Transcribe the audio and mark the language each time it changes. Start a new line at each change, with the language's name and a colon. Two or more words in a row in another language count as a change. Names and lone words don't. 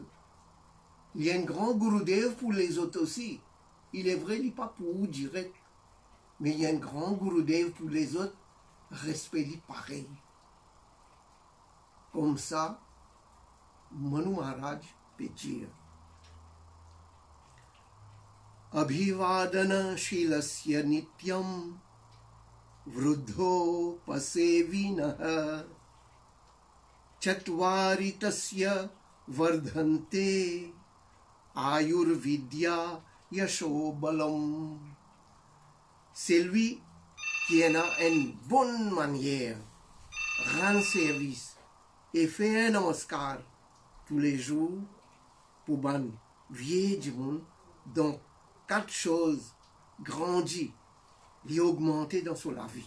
French: Il y a un grand Gurudev pour les autres aussi. Il est vrai, il n'est pas pour vous direct, mais il y a un grand Gurudev pour les autres, respect pareil. Comme ça, Manu Maharaj peut dire
Sanskrit: Abhivadana shilasya nityam vruddho pasevinaha chatvari tasya vardhante ayurvidya Yashobalam.
French: C'est lui qui a une bonne manière, rend service et fait un namaskar tous les jours pour ban vieux du monde. Donc, quatre choses grandit, et augmenter dans son la vie.